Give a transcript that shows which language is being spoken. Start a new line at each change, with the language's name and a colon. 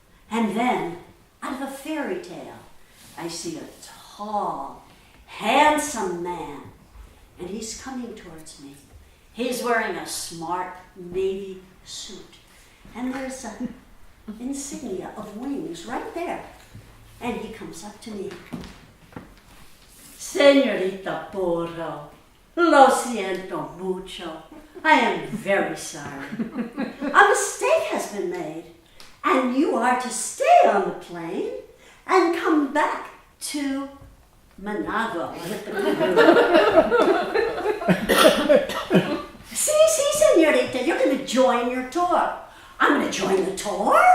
English: And then, out of a fairy tale, I see a tall, handsome man, and he's coming towards me. He's wearing a smart navy suit, and there's an insignia of wings right there. And he comes up to me.
Spanish: Señorita Puro, lo siento mucho.
English: I am very sorry. A mistake has been made, and you are to stay on the plane and come back to Managua with the crew. See, señorita, you're going to join your tour. I'm going to join the tour?